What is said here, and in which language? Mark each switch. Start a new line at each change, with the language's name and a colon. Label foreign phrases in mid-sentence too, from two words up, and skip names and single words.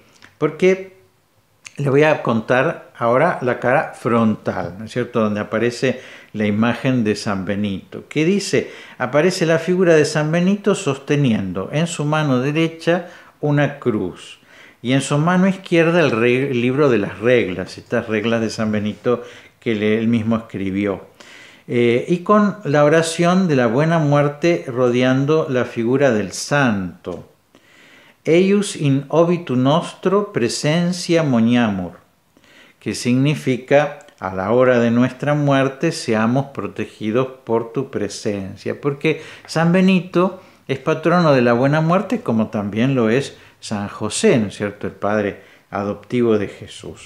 Spanish: Porque le voy a contar ahora la cara frontal, ¿no es cierto?, donde aparece la imagen de San Benito, que dice, aparece la figura de San Benito sosteniendo en su mano derecha una cruz y en su mano izquierda el libro de las reglas, estas reglas de San Benito que él mismo escribió. Y con la oración de la buena muerte rodeando la figura del santo.
Latin: Eius in obitu nostro presencia moniamur,
Spanish: que significa a la hora de nuestra muerte seamos protegidos por tu presencia, porque San Benito es patrono de la buena muerte como también lo es San José, ¿no es cierto?, el padre adoptivo de Jesús.